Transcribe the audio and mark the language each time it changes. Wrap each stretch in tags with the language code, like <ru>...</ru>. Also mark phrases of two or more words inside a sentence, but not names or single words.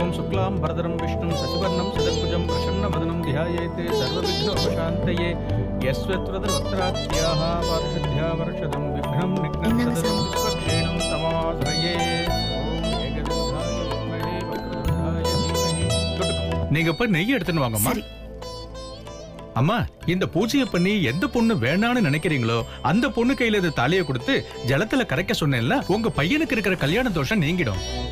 <sa>शुक्लां भरदरं विष्णुं शशिवर्णं सदभुजं प्रसन्नवदनं ध्यायेत् सर्वविघ्नोपशान्तये यस्वत्रदवक्त्रात्याः पारिषद्या वर्षदं विघ्नं निघ्नं सदतं विश्वक्षेणं तमाश्रये</sa> <ta>நீங்க போய் நெய் எடுத்துன்னு வாங்கம்மா. அம்மா, இந்த பூஜையை பண்ணி எந்த பொண்ணு வேணான்னு நினைக்கிறீங்களோ அந்த பொண்ணு கையில இது தாலியை கொடுத்து ஜலத்துல கரைக்க சொன்னேன்ல, உங்க பையனுக்கு இருக்கிற கல்யாண தோஷம் நீங்கிடும்.</ta>